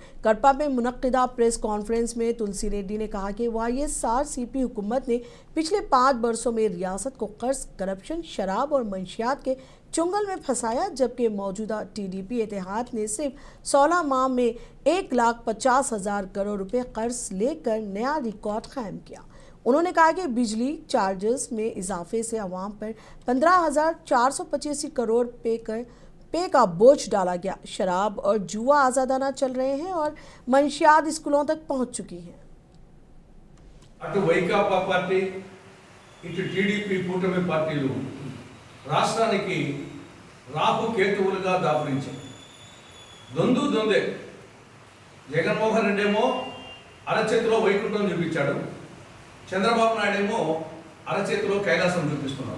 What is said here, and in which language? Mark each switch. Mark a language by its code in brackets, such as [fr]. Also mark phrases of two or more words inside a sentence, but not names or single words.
[ur] کرپا میں منعقدہ پریس کانفرنس میں تلسی ریڈی نے کہا کہ وائی ایس آر سی پی حکومت نے پچھلے 5 برسوں میں ریاست کو قرض، کرپشن، شراب اور منشیات کے چنگل میں پھنسایا، جبکہ موجودہ ٹی ڈی پی اتحاد نے صرف 16 ماہ میں 1,50,000 کروڑ روپے قرض لے کر نیا ریکارڈ قائم کیا۔ انہوں نے کہا کہ بجلی چارجز میں اضافے سے عوام پر 15,485 کروڑ پے کا بوجھ ڈالا گیا، شراب اور جوا آزادانہ چل رہے ہیں اور منشیات اسکولوں تک پہنچ چکی ہیں۔ [te] అటు వైకాపా పార్టీ, ఇటు టీడీపీ కూటమి పార్టీలు రాష్ట్రానికి రాహు కేతువులుగా దాపురించాయి. దొందే. జగన్మోహన్ రెడ్డి ఏమో అరచేతిలో వైకుంఠం చూపించాడు, చంద్రబాబు నాయుడు ఏమో అరచేతిలో కైలాసం చూపిస్తున్నాడు.